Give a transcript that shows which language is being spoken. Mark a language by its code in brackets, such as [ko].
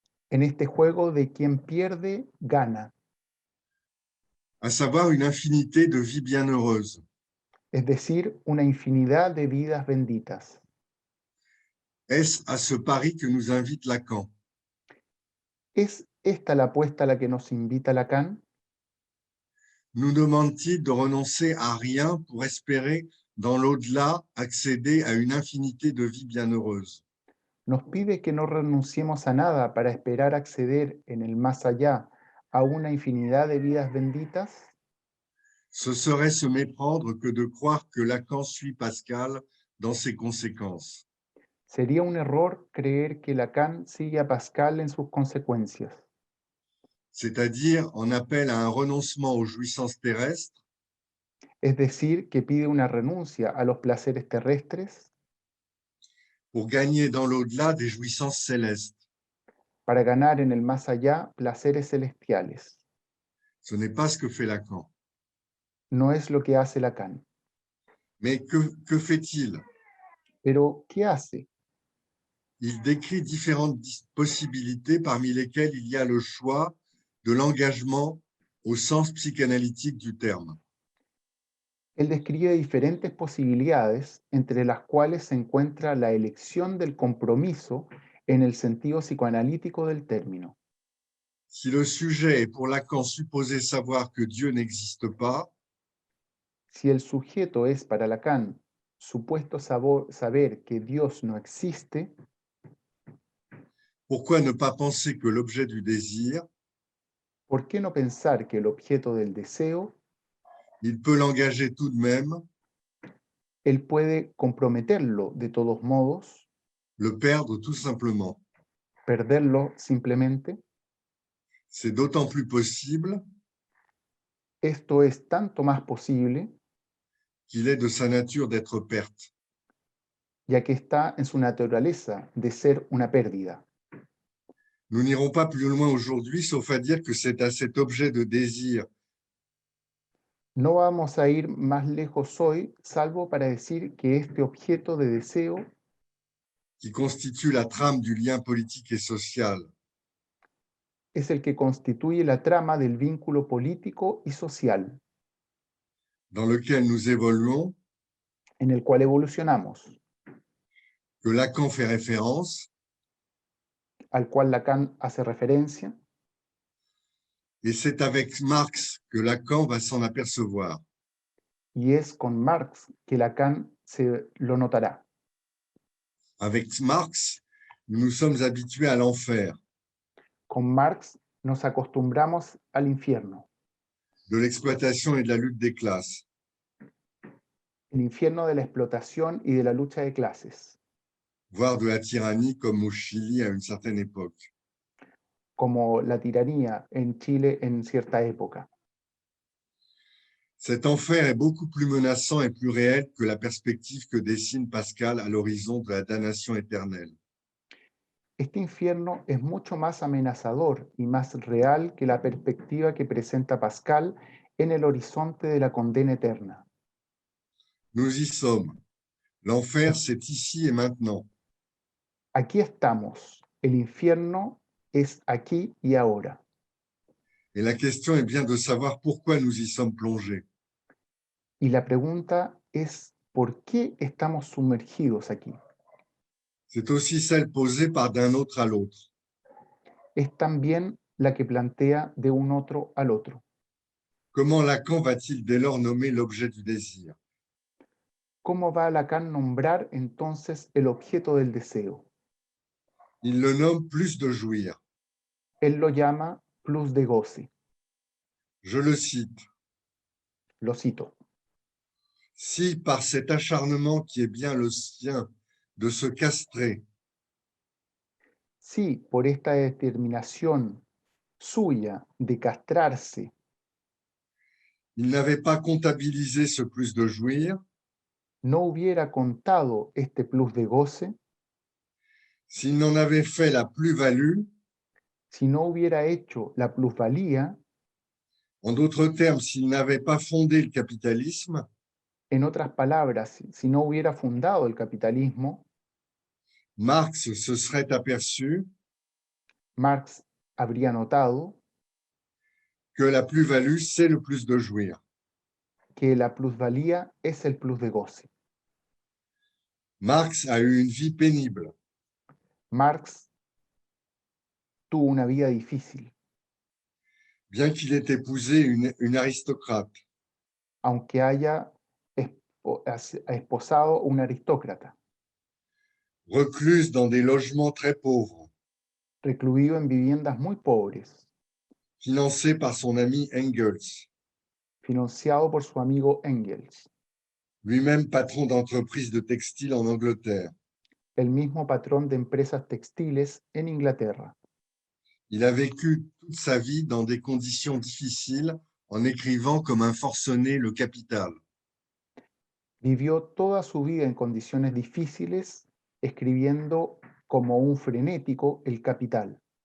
[es] en este juego de quien pierde, gana, [fr] à savoir une infinité de vies bienheureuses. [es] es decir, una infinidad de vidas benditas. [fr] Est-ce à ce pari que nous invite Lacan? [es] ¿Es esta la apuesta a la que nos invita Lacan? [fr] Nous demande-t-il de renoncer à rien pour espérer, dans l'au-delà, accéder à une infinité de vies bienheureuses? [es] ¿Nos pide que no renunciemos a nada para esperar acceder en el más allá a una infinidad de vidas benditas? [fr] Ce serait se méprendre que de croire que Lacan suit Pascal dans ses conséquences. [es] Sería un error creer que Lacan sigue a Pascal en sus consecuencias, [fr] C'est-à-dire en appel à un renoncement aux jouissances terrestres [es] es decir, que pide una renuncia a los placeres terrestres [fr] pour gagner dans l'au-delà des jouissances célestes. [es] para ganar en el más allá placeres celestiales. [fr] Ce n'est pas ce que fait Lacan. [es] No es lo que hace Lacan. [fr] Mais que fait-il? [es] Pero, ¿qué hace? [fr] Il décrit différentes possibilités parmi lesquelles il y a le choix de l'engagement au sens psychanalytique du terme. [es] Él describe diferentes posibilidades, entre las cuales se encuentra la elección del compromiso en el sentido psicoanalítico del término. [fr] Si le sujet est pour Lacan supposé savoir que Dieu n'existe pas, [es] Si el sujeto es para Lacan supuesto saber que Dios no existe, [fr] pourquoi ne pas penser que l'objet du désir, [es] ¿por qué no pensar que el objeto del deseo, [fr] il peut l'engager tout de même, [es] él puede comprometerlo de todos modos, [fr] le perdre tout simplement? [es] perderlo simplemente? [fr] C'est d'autant plus possible [es] Esto es tanto más posible [fr] qu'il est de sa nature d'être perte. [es] ya que está en su naturaleza de ser una pérdida. [fr] Nous n'irons pas plus loin aujourd'hui, sauf à dire que c'est à cet objet de désir [es] No vamos a ir más lejos hoy, salvo para decir que este objeto de deseo [fr] qui constitue la trame du lien politique et social, [es] es el que constituye la trama del vínculo político y social [fr] dans lequel nous évoluons, [es] en el cual evolucionamos, [fr] que Lacan fait référence, [es] al cual Lacan hace referencia, [fr] et c'est avec Marx que Lacan va s'en apercevoir. [es] y es con Marx que Lacan se lo notará. [fr] Avec Marx, nous nous sommes habitués à l'enfer, [es] Con Marx nos acostumbramos al infierno, [fr] de l'exploitation et de la lutte des classes. [es] el infierno de la explotación y de la lucha de clases, [fr] Voire de la tyrannie comme au Chili à une certaine époque. [es] como la tiranía en Chile en cierta época. [fr] Cet enfer est beaucoup plus menaçant et plus réel que la perspective que dessine Pascal à l'horizon de la damnation éternelle. [es] Este infierno es mucho más amenazador y más real que la perspectiva que presenta Pascal en el horizonte de la condena eterna. [fr] Nous y sommes. L'enfer, c'est ici et maintenant. [es] Aquí estamos. El infierno es aquí y ahora. [fr] Et la question est bien de savoir pourquoi nous y sommes plongés. [es] Y la pregunta es, ¿por qué estamos sumergidos aquí? [fr] C'est aussi celle posée par d'un autre à l'autre. [es] Es también la que plantea de un otro al otro. [fr] Comment Lacan va-t-il dès lors nommer l'objet du désir? [es] ¿Cómo va Lacan nombrar entonces el objeto del deseo? [fr] Il le nomme plus de jouir. [es] Él lo llama plus de goce. [fr] Je le cite. [es] Lo cito. [fr] Si par cet acharnement qui est bien le sien de se castrer, [es] Si por esta determinación suya de castrarse, [fr] il n'avait pas comptabilisé ce plus de jouir, [es] no hubiera contado este plus de goce, [fr] s'il n'en avait fait la plus-value, [es] si no hubiera hecho la plusvalía, [fr] en d'autres termes, s'il n'avait pas fondé le capitalisme, [es] en otras palabras, si no hubiera fundado el capitalismo, [fr] Marx se serait aperçu [es] Marx habría notado [fr] que la plus-value, c'est le plus de jouir. [es] que la plusvalía es el plus de goce. [fr] Marx a eu une vie pénible. [es] Marx tuvo una vida difícil, [fr] Bien qu'il ait épousé une aristocrate, [es] aunque haya esposado un aristócrata, [fr] recluse dans des logements très pauvres, [es] recluido en viviendas muy pobres, [fr] financé par son ami Engels, [es] financiado por su amigo Engels, [fr] lui-même patron d'entreprise de textile en Angleterre. [es] el mismo patrón de empresas textiles en Inglaterra. [fr] Il a vécu toute sa vie dans des conditions difficiles en écrivant comme un forcené le Capital. [es] Vivió toda su vida en condiciones difíciles, escribiendo como un frenético El Capital.